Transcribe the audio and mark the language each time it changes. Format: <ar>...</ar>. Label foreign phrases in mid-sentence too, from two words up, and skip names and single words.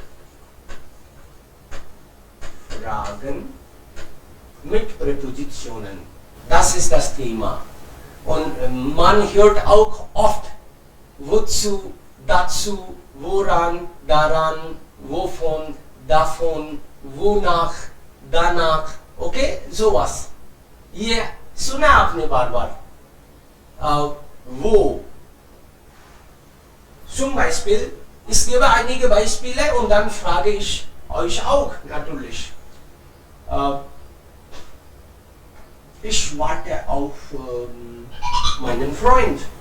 <de>Fragen mit Präpositionen. Das ist das Thema. Und man hört auch oft wozu, dazu, woran, daran, wovon, davon, wonach, danach. Okay, sowas.</de> <hi>ये सुना आपने बार बार.</hi> <de>Wo. Zum Beispiel, ich gebe einige Beispiele und dann frage ich euch auch natürlich. Ich warte auf meinen Freund.</de>